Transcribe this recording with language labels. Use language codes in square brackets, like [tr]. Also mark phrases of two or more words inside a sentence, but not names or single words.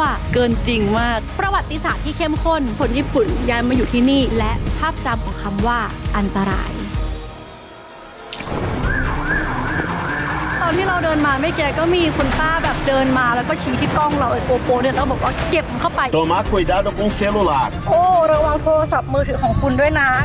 [th] เกินจริงมาก ประวัติศาสตร์ที่เข้มข้น คนญี่ปุ่นย้ายมาอยู่ที่นี่ และภาพจำของคำว่าอันตราย ตอนที่เราเดินมาไม่แกก็มีคุณป้าแบบเดินมาแล้วก็ชี้ที่กล้องเราไอ้โกโปรเนี่ยแล้วบอกว่าเก็บมันเข้าไป [pt] Tomar cuidado com o celular [th] โอ้ระวังโทรศัพท์มือถือของคุณด้วยนะ